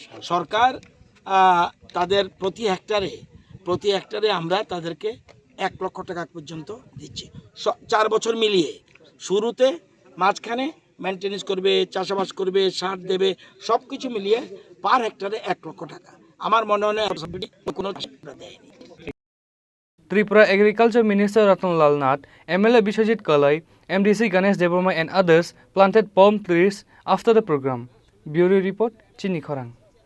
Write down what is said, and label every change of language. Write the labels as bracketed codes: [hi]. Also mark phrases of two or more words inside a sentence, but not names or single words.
[bn] সরকার তাদের প্রতি হেক্টারে আমরা তাদেরকে 1 লক্ষ টাকা পর্যন্ত দিচ্ছি 4 বছর মিলিয়ে। শুরুতে, মাঝখানে মেনটেনেন্স করবে, চাষাবাস করবে, সার দেবে, সব কিছু মিলিয়ে পার হেক্টারে 1 লক্ষ টাকা। আমার মনে হয় কোনো দেয়নি। [en] Tripura Agriculture Minister Ratanlal Nath, MLA Bishwajit Kalai, MDC Ganesh Devarma and others planted palm trees after the program. Bureau Report, Chini Khorang.